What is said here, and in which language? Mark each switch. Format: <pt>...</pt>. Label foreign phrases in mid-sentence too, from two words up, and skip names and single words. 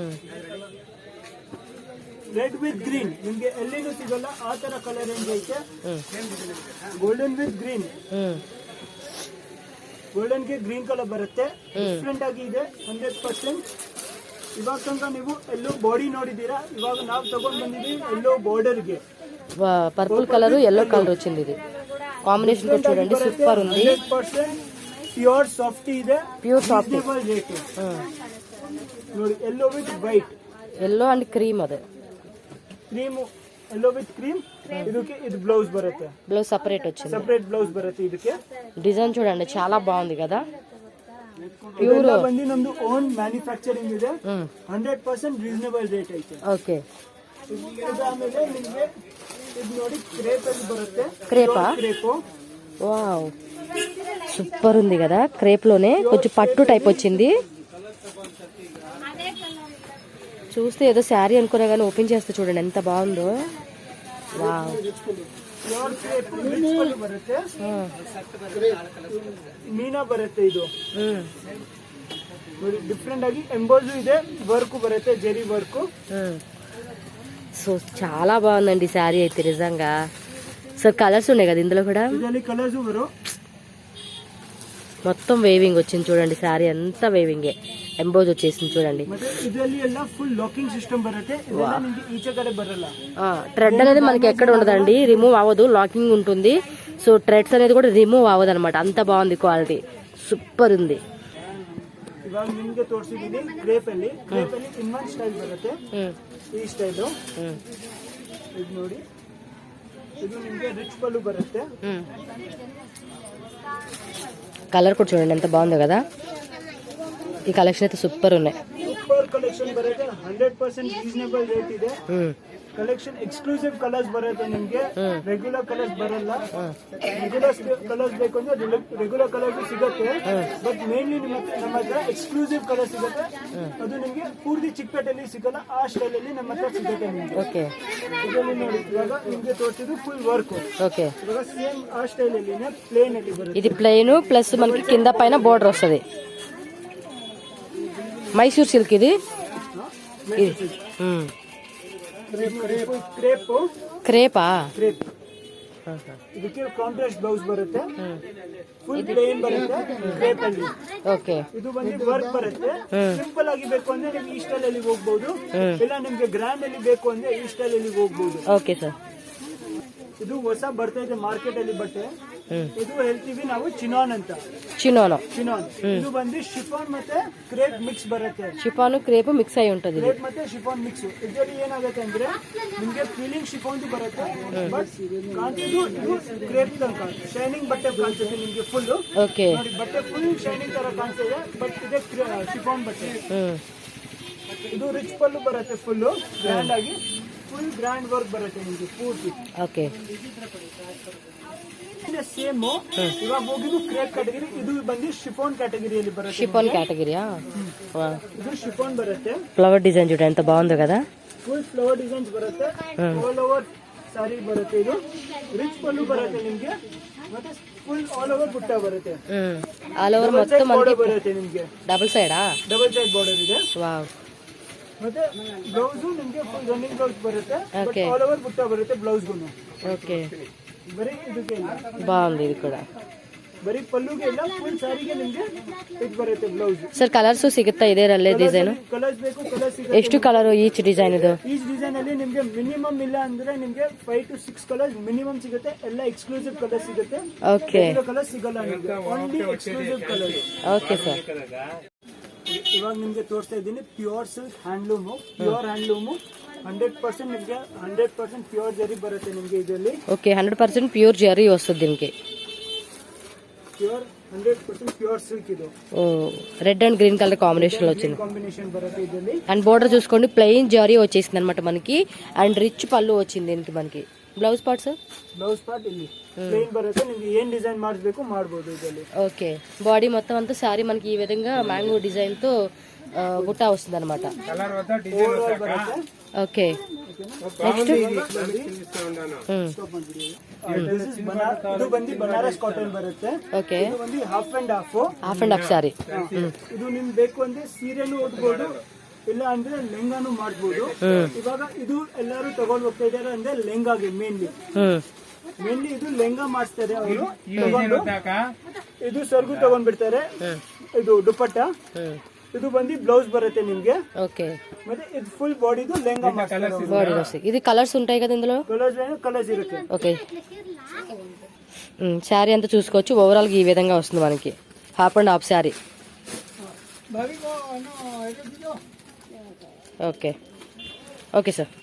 <en>red with green</en> <kn>ನಿಮ್ಗೆ ಎಲ್ಲಿನೂ ಸಿಗಲ್ಲ ಆ ತರ</kn> <en>colour range</en> <kn>ಐತೆ.</kn> <en>golden with green.</en> <kn>ಗೋಲ್ಡನ್ ಗೆ</kn> <en>green colour</en> <kn>ಬರುತ್ತೆ. ಡಿಫ್ರೆಂಟ್ ಆಗಿ ಇದೆ 100%. ಇವಾಗ ತನಕ ನೀವು ಎಲ್ಲೋ ಬಾಡಿ ನೋಡಿದೀರಾ. ಇವಾಗ ನಾವು ತಗೊಂಡ್ ಬಂದಿದ್ದೀವಿ ಎಲ್ಲೋ ಬಾರ್ಡರ್ ಗೆ</kn> <en>purple colour yellow colour</en> <te>వచ్చింది. ఇది కాంబినేషన్ కూడా చూడండి సూపర్ ఉంది.</te> <kn>100%</kn> <en>pure softy</en> <kn>ಇದೆ.</kn> <en>pure softy</en> <kn>రేట్ ನೋಡಿ.</kn> <en>yellow with white. yellow and cream</en> <te>అది.</te> <kn>క్రీమ్</kn> <en>yellow with cream.</en> <kn>ಇದಕ್ಕೆ ಇದು ಬ್ಲೌಸ್ ಬರುತ್ತೆ.</kn> <te>బ్లౌజ్ సపరేట్ వచ్చింది.</te> <kn>ಸಪರೇಟ್ ಬ್ಲೌಸ್ ಬರುತ್ತೆ ಇದಕ್ಕೆ.</kn> <te>డిజైన్ చూడండి చాలా బాగుంది కదా.</te> <kn>ಪ್ಯೂರ್ ಬಂದು ನಮ್ದು</kn> <en>own manufacturing</en> <kn>ಇದೆ. 100%</kn> <en>reasonable rate</en> <kn>ಐತೆ.</kn> <te>ఓకే.</te> <kn>ಆಮೇಲೆ ನಿಮಗೆ ಇದು ನೋಡಿ ಕ್ರೇಪ್ ಅಲ್ಲಿ ಬರುತ್ತೆ.</kn> <te>క్రేపా?</te> <kn>ಕ್ರೇಪು.</kn> <te>వావ్ సూపర్ ఉంది కదా. క్రేప్ లోనే కొంచెం పట్టు టైప్ వచ్చింది. చూస్తే ఏదో శారీ అనుకున్నా కానీ ఓపెన్ చేస్తే చూడండి ఎంత బాగుందో. వావ్</te> <en>pure crepe</en> <kn>ಬರುತ್ತೆ. ಮೀನಾ ಬರುತ್ತೆ ಇದು. ಡಿಫ್ರೆಂಟ್ ಆಗಿ ಎಂಬೋಜು ಇದೆ. ವರ್ಕ್ ಬರುತ್ತೆ ಜೆರಿ ವರ್ಕ್.</kn> <te>సో చాలా బాగుందండి శారీ అయితే నిజంగా. సో కలర్స్ ఉన్నాయి కదా ఇందులో కూడా. కలర్స్ మొత్తం వేవింగ్ వచ్చింది చూడండి. శారీ అంతా వేవింగే. ఎంబోజ్ వచ్చేసింది చూడండి.</te> <kn>ಇದರಲ್ಲಿ ಎಲ್ಲ</kn> <en>full locking system</en> <kn>ಬರುತ್ತೆ. ಇದೆಲ್ಲ ನಿಮಗೆ ಈಚೆ ಕಡೆ ಬರಲ್ಲ.</kn> <te>థ్రెడ్ అనేది మనకి ఎక్కడ ఉండదండి. రిమూవ్ అవ్వదు. లాకింగ్ ఉంటుంది. సో థ్రెడ్స్ అనేది కూడా రిమూవ్ అవ్వదు అనమాట. అంత బాగుంది క్వాలిటీ. సూపర్ ఉంది.</te> <kn>ಇವಾಗ ನಿಮಗೆ ತೋರಿಸಿದೀನಿ ಕ್ರೇಪ್ ಅಲ್ಲಿ. ಕ್ರೇಪ್ ಅಲ್ಲಿ ಇನ್ನೊಂದು ಸ್ಟೈಲ್ ಬರುತ್ತೆ. ಈ ಸ್ಟೈಲು ಇದು ನೋಡಿ. ಇದು ನಿಮಗೆ ರಿಚ್ ಪಲ್ಲು ಬರುತ್ತೆ.</kn> <te>కలర్ కూడా చూడండి ఎంత బాగుందో కదా. ఈ కలెక్షన్ అయితే సూపర్ ఉన్నాయి.</te> <en>super collection</en> <kn>బರುತ್ತೆ. 100%</kn> <en>reasonable rate</en> <kn>ಇದೆ.</kn> <en>collection exclusive colours</en> <kn>ಬರುತ್ತೆ ನಿಮ್ಗೆ,</kn> <en>regular colours</en> <kn>ಬರಲ್ಲ.</kn> <en>regular colours</en> <kn>ಬೇಕು ಅಂದ್ರೆ</kn> <en>regular colours</en> <kn>ಸಿಗುತ್ತೆ,</kn> <en>but mainly</en> <kn>ನಮ್ಮ ಹತ್ರ</kn> <en>exclusive colour</en> <kn>ಸಿಗುತ್ತೆ. ಅದು ನಿಮ್ಗೆ ಪೂರ್ತಿ ಚಿಕ್ಕಪೇಟೆಯಲ್ಲಿ ಸಿಗಲ್ಲ, ಆ ಸ್ಟೈಲ್ ಅಲ್ಲಿ ನಮ್ಮ ಹತ್ರ ಸಿಗುತ್ತೆ ನಿಮ್ಗೆ. ಓಕೆ, ಇದರಲ್ಲಿ ನೋಡಿ ಇವಾಗ ನಿಮ್ಗೆ ತೋರಿಸಿದ್ದು</kn> <en>full work.</en> <te>ఓకే,</te> <kn>ಇವಾಗ ಸೇಮ್ ಆ ಸ್ಟೈಲ್ ಅಲ್ಲಿ ಪ್ಲೇನ್ ಅಲ್ಲಿ ಬರುತ್ತೆ.</kn> <te>ఇది ప్లెయిన్ ప్లస్ మనకి కింద పైన బోర్డర్ వస్తుంది. మైసూర్ సిల్క్ ఇది.</te> <kn>ಕ್ರೇಪ್</kn> <te>క్రేపా?</te> <kn>ಕ್ರೇಪ್ ಇದಕ್ಕೆ</kn> <en>contrast blouse</en> <kn>ಬರುತ್ತೆ,</kn> <en>full plain</en> <kn>ಬರುತ್ತೆ ಕ್ರೇಪ್ ಅಲ್ಲಿ.</kn> <te>ఓకే,</te> <kn>ಇದು ಬಂದು ವರ್ಕ್ ಬರುತ್ತೆ. ಸಿಂಪಲ್ ಆಗಿ ಬೇಕು ಅಂದ್ರೆ ನಿಮ್ಗೆ ಈ ಸ್ಟೈಲ್ ಅಲ್ಲಿ ಹೋಗ್ಬಹುದು, ಇಲ್ಲ ನಿಮ್ಗೆ ಗ್ರ್ಯಾಂಡ್ ಅಲ್ಲಿ ಬೇಕು ಅಂದ್ರೆ ಈ ಸ್ಟೈಲ್ ಅಲ್ಲಿ ಹೋಗ್ಬಹುದು.</kn> <te>ఓకే ಸರ್.</te> <kn>ಇದು ಹೊಸ ಬರ್ತಾ ಇದೆ ಮಾರ್ಕೆಟ್ ಅಲ್ಲಿ ಬಟ್ಟೆ. ಇದು ಹೇಳ್ತೀವಿ ನಾವು ಚಿನಾನ್ ಅಂತ.</kn> <te>చినోనో,</te> <kn>ಚಿನಾನ್ ಇದು ಬಂದು ಶಿಫಾನ್ ಮತ್ತೆ ಕ್ರೇಪ್ ಮಿಕ್ಸ್ ಬರುತ್ತೆ.</kn> <te>షిఫాను క్రేప్ మిక్స్ అయి ఉంటుంది ఇది.</te> <kn>ಕ್ರೇಪ್ ಮತ್ತೆ ಶಿಫಾನ್ ಮಿಕ್ಸ್. ಇದರಲ್ಲಿ ಏನಾಗುತ್ತೆ ಅಂದ್ರೆ ನಿಮ್ಗೆ</kn> <en>feeling chiffon</en> <kn>ಬರುತ್ತೆ, ಬಟ್ ಕಾಣಿಸೋದು ಇದು ಕ್ರೇಪ್ ತನಕ ಶೈನಿಂಗ್ ಬಟ್ಟೆ ಕಾಣಿಸುತ್ತೆ ನಿಮ್ಗೆ ಫುಲ್.</kn> <te>ఓకే,</te> <kn>ನೋಡಿ ಬಟ್ಟೆ</kn> <en>full shining</en> <kn>ತರ ಕಾಣಿಸ್ತಿದೆ, ಬಟ್ ಇದೆ ಶಿಫಾನ್ ಬಟ್ಟೆ. ಇದು ರಿಚ್ ಪಲ್ಲು ಬರುತ್ತೆ,</kn> <en>full grand</en> <kn>ಆಗಿ,</kn> <en>full grand work</en> <kn>ಬರುತ್ತೆ ನಿಮ್ಗೆ ಪೂರ್ತಿ.</kn> <te>ఓకే,</te> <kn>ಸೇಮ್ ಇವಾಗ ಹೋಗಿದ್ದು</kn> <en>crepe category,</en> <kn>ಇದು ಬಂದು ಶಿಫಾನ್ ಕ್ಯಾಟಗರಿಯಲ್ಲಿ ಬರುತ್ತೆ.</kn> <te>షిఫాన్ కేటగిరీయా?</te> <kn>ಇದು ಶಿಫಾನ್ ಬರುತ್ತೆ.</kn> <en>flower design</en> <te>చూడ ఎంత బాగుందో కదా.</te> <en>full flower designs</en> <kn>ಬರುತ್ತೆ,</kn> <en>all over saree</en> <kn>ಬರುತ್ತೆ. ಇದು ರಿಚ್ ಪಲ್ಲು ಬರುತ್ತೆ ನಿಮ್ಗೆ, ಮತ್ತೆ</kn> <en>full all over</en> <kn>ಬುಟ್ಟ ಬರುತ್ತೆ.</kn> <en>all over</en> <te>మొత్తం మనకి</te> <kn>ಬಾರ್ಡರ್ ಬರುತ್ತೆ ನಿಮ್ಗೆ,</kn> <en>double side? double side border</en> <kn>ಇದೆ.</kn> <te>వావ్,</te> <kn>ಮತ್ತೆ ಬ್ಲೌಸ್ ನಿಮ್ಗೆ</kn> <en>full running blouse</en> <kn>ಬರುತ್ತೆ,</kn> <en>Okay. all over</en> <kn>ಬುಟ್ಟ ಬರುತ್ತೆ ಬ್ಲೌಸ್ಗೂ.</kn> <te>ఓకే,</te> <kn>ಬರೀ ಇದಕ್ಕೆ ಇಲ್ಲ,</kn> <te>బాగుంది ఇది కూడా.</te> <kn>ಬರೀ ಪಲ್ಲುಗೆ ಇಲ್ಲ, ಫುಲ್ ಸಾರಿಗೆ ನಿಮ್ಗೆ ಇದು ಬರುತ್ತೆ ಬ್ಲೌಸ್. ಸರ್ ಕಲರ್ಸ್ ಸಿಗುತ್ತಾ ಇದರಲ್ಲೇ ಡಿಸೈನ್? ಕಲರ್ಸ್ ಬೇಕು ಕಲರ್ ಸಿಗುತ್ತೆ. ಎಷ್ಟು</kn> <en>colour each design</en> <kn>ಇದು? ಈ ಡಿಸೈನ್ ಅಲ್ಲಿ ನಿಮ್ಗೆ ಮಿನಿಮಮ್ ಇಲ್ಲ ಅಂದ್ರೆ ನಿಮ್ಗೆ 5 to 6 ಕಲರ್ಸ್ ಮಿನಿಮಮ್ ಸಿಗುತ್ತೆ. ಎಲ್ಲ ಎಕ್ಸ್ಕ್ಲೂಸಿವ್ ಕಲರ್ ಸಿಗುತ್ತೆ,</kn> <te>ఓకే,</te> <kn>ಕಲರ್ ಸಿಗಲ್ಲ ನಿಮ್ಗೆ,</kn> <en>only exclusive colour.</en> <te>ఓకే ಸರ್.</te> <kn>ಇವಾಗ ನಿಮ್ಗೆ ತೋರಿಸ್ತಾ ಇದ್ದೀನಿ</kn> <en>pure silk handloom. pure handloom</en> <kn>100% ನಿಮ್ಗೆ 100% ಪ್ಯೂರ್ ಜರಿ ಬರುತ್ತೆ ನಿಮ್ಗೆ ಇದರಲ್ಲಿ.</kn> <te>ఓకే, 100% ప్యూర్ జరీ వస్తుంది దీనికి.</te> <kn>ಪ್ಯೂರ್ 100%</kn> <en>pure silk</en> <kn>ಇದು.</kn> <te>ఓ,</te> <en>red and green colour combination</en> <te>లో వచ్చింది.</te> <kn>కాంబినేషన్ బರುತ್ತೆ ಇದರಲ್ಲಿ.</kn> <te>అండ్ బోర్డర్ చూసుకోండి ప్లెయిన్ జరీ వచ్చేసింది అనమాట మనకి, అండ్ రిచ్ పళ్ళు వచ్చింది దీనికి మనకి.</te> <en>blouse parts? blouse part</en> <kn>ಇಲ್ಲಿ ಪ್ಲೇನ್ ಬರುತ್ತೆ, ನಿಮ್ಗೆ ಏನ್ ಡಿಸೈನ್ ಮಾಡಿಸ್ಬೇಕು ಮಾಡ್ಬೋದು ಇದರಲ್ಲಿ.</kn> <te>ఓకే, బాడీ మొత్తం అంతా సారీ మనకి ఈ విధంగా</te> <en>mango design</en> <te>తో బుట్టా వస్తుంది అనమాట.</te> <kn>ಓವರ್ ಬರುತ್ತೆ.</kn> <te>ఓకే, నెక్స్ట్</te> <kn>ಇದು ಬಂದು ಬನಾರಸ್ ಕಾಟನ್ ಬರುತ್ತೆ.</kn> <te>ఓకే,</te> <kn>ಇದು ಬಂದು</kn> <en>half and half. half and half saree.</en> <kn>ಇದು ನಿಮ್ಗೆ ಬೇಕು ಅಂದ್ರೆ ಸೀರೆನೂ ಉಟ್ಬೋದು, ಇಲ್ಲ ಅಂದ್ರೆ ಲೆಹಂಗಾನು ಮಾಡ್ಬೋದು. ಇವಾಗ ಇದು ಎಲ್ಲರೂ ತಗೊಂಡ್ ಹೋಗ್ತಾ ಇದಾರೆ ಅಂದ್ರೆ ಲೆಹಂಗಾಗೆ ಮೇನ್ಲಿ ಇದು ಲೆಹಂಗಾ ಮಾಡಿಸ್ತಾರೆ ಅವರು ತಗೊಂಡು. ಇದು ಸರ್ಗು ತಗೊಂಡ್ಬಿಡ್ತಾರೆ. ಇದು ದುಪಟ್ಟ, ಇದು ಬಂದು ಬ್ಲೌಸ್ ಬರುತ್ತೆ ನಿಮ್ಗೆ.</kn> <te>ఓకే,</te> <kn>ಮತ್ತೆ ಇದು ಫುಲ್ ಬಾಡಿದು ಲೆಹಂಗಾ ಮಾಡ್ತಾರೆ.</kn> <te>బాడీ వస్తుంది. ఇది కలర్స్ ఉంటాయి కదా ఇందులో?</te> <kn>కలర్స్ ఇರುತ್ತೆ.</kn> <te>ఓకే, శారీ అంతా చూసుకోవచ్చు. ఓవరాల్ గా ఈ విధంగా వస్తుంది మనకి హాఫ్ అండ్ హాఫ్ శారీ. ఓకే, ఓకే సార్.</te>